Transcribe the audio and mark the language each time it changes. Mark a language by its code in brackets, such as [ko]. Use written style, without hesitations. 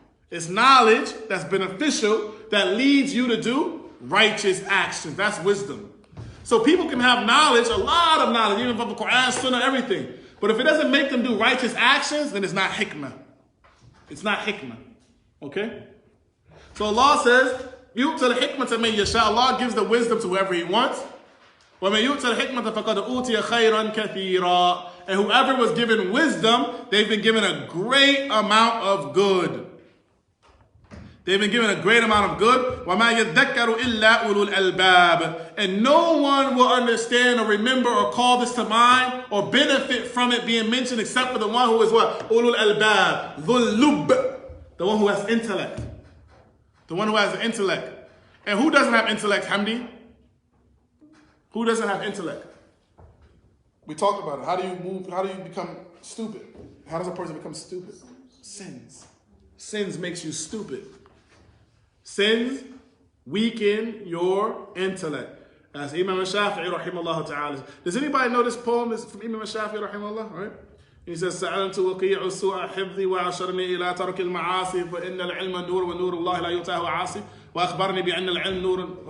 [en] It's knowledge that's beneficial that leads you to do righteous actions. That's wisdom. So people can have knowledge, a lot of knowledge, even from the Quran, Sunnah, everything. But if it doesn't make them do righteous actions, then it's not hikmah. It's not hikmah. Okay? So Allah says, [ar] يُؤْتَ الْحِكْمَةَ مَنْ يَشَاء. [en] Allah gives the wisdom to whoever He wants. [ar] وَمَنْ يُؤْتَ الْحِكْمَةَ فَقَدْ أُوتِيَ خَيْرًا كَثِيرًا. [en] And whoever was given wisdom, they've been given a great amount of good. They've been given a great amount of good. [ar] وَمَا يَذَّكَّرُ إِلَّا أُولُو الْأَلْبَابِ. [en] And no one will understand or remember or call this to mind or benefit from it being mentioned except for the one who is what? [ar] أُولُو الْأَلْبَابِ. ذُو اللُّبِّ. [en] The one who has intellect. The one who has intellect. And who doesn't have intellect, Hamdi? Who doesn't have intellect? We talked about it. How do you become stupid? How does a person become stupid? Sins. Sins makes you stupid. Sins weaken your intellect. As Imam al-Shafi'i rahimahullah ta'ala. Does anybody know this poem? It's from Imam al-Shafi'i rahimahullah, right? He says, [ar] سألت وقيع السوء حفظي وعشرني إلى ترك المعاصي فإن العلم نور ونور الله لا يؤتاه عاصي وأخبرني بأن العلم نور.